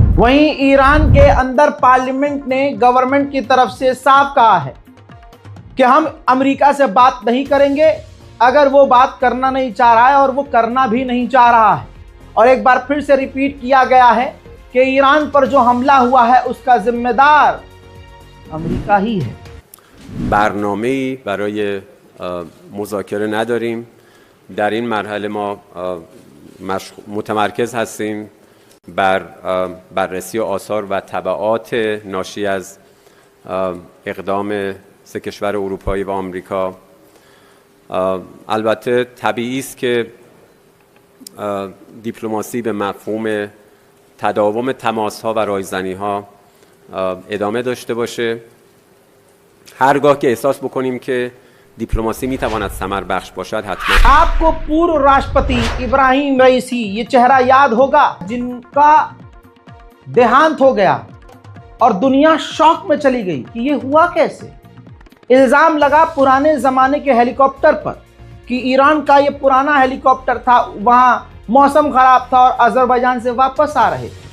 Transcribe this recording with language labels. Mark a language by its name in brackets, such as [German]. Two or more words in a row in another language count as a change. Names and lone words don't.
[Hindi] वहीं ईरान के अंदर पार्लियामेंट ने गवर्नमेंट की तरफ से साफ कहा है कि हम अमेरिका से बात नहीं करेंगे अगर वो बात करना नहीं चाह रहा है, और वो करना भी नहीं चाह रहा है। और एक बार फिर से रिपीट किया गया है कि ईरान पर जो हमला हुआ है उसका जिम्मेदार अमेरिका ही है। [Persian] برنامه‌ای برای مذاکره نداریم. در این مرحله ما متمرکز هستیم بر بررسی آثار و تبعات ناشی از اقدام سه کشور اروپایی و آمریکا. البته طبیعی است که دیپلماسی به مفهوم تداوم تماس‌ها و رایزنی‌ها ادامه داشته باشه. هرگاه که احساس بکنیم که डिप्लोमेसी میتواند ثمر بخش باشد حتما. [Hindi] आपको पूर्व राष्ट्रपति इब्राहिम रईसी ये चेहरा याद होगा, जिनका देहांत हो गया और दुनिया शॉक में चली गई कि ये हुआ कैसे। इल्जाम लगा पुराने जमाने के हेलीकॉप्टर पर कि ईरान का ये पुराना हेलीकॉप्टर था, वहां मौसम खराब था और अजरबैजान से वापस आ रहे थे।